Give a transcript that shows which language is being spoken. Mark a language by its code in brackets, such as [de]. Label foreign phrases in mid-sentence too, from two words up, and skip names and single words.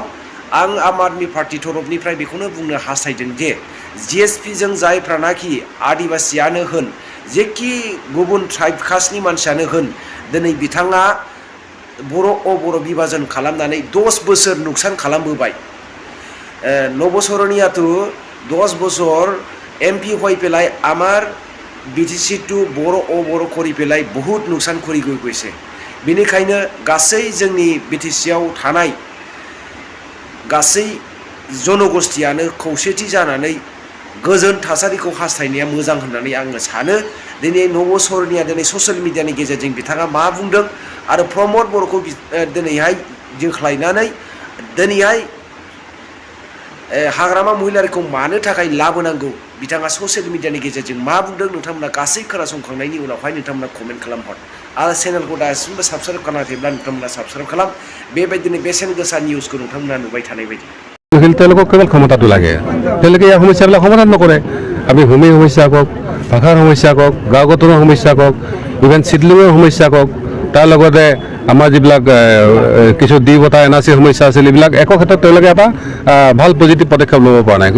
[brx] आं आम आदमि पार्टी तरफनिफ्राय बेखौनो बुंनो हास्थायदों जे जिएसपिजों जायफ्रानाखि आदिबासियानो होन जेखि गुबुन ट्राइब कास्टनि मानसियानो होन दिनै बिथाङा बर' बिभाजन खालामनानै 10 बोसोर नुकसान खालामबोबाय। [as] नब सरनियाथ 10 বছর এমপি হয়ে পেলাই আমার বিটিসি টু बर' করি পেলাই বহুত নুকसान করি গৈছে। [brx] बेनिखायनो गासै जोंनि बिटिसिआव थानाय गासै जनगोष्ठीयानो खौसेथि जानानै गोजोन थासारिखौ हास्थायनाया मोजां होननानै आङो सानो। दिनै नब सरनिया दिनै [en] social media-ni [brx] गेजेरजों बिथाङा मा बुंदों आरो प्रमद बर'खौ दिनैहाय जोंख्लायनानै दिनैहाय हाग्रामा महिलारिखौ मानो थाखाय लाबोनांगौ बिथाङा [en] social media-ni [brx] गेजेरजों मा बुंदों नोंथांमोना गासै खोनासंखांनायनि उनावहाय नोंथांमोना कमेन्ट खालामहर। आरो चेनेलखौ दासिमबो साबस्क्राइब खालामाखैब्ला नोंथांमोना साबस्क्राइब खालाम। बेबायदिनो बेसेन गोसा निउसखौ नोंथांमोना नुबाय थानाय बायदि। [as] তেওঁলোকক কেৱল ক্ষমতাটো লাগে, তেওঁলোকে এই সমস্যাবিলাক সমাধান নকৰে। আমি ভূমিৰ সমস্যা কওক, ভাষাৰ সমস্যা কওক, গাঁও গঠনৰ সমস্যা কওক, ইভেন চিডলিঙৰ সমস্যা কওক, তাৰ লগতে আমাৰ যিবিলাক কিছু দ্বিবতা এনআৰচিৰ সমস্যা আছিল এইবিলাক একো ক্ষেত্ৰত তেওঁলোকে এটা ভাল পজিটিভ পদক্ষেপ ল'ব পৰা নাই।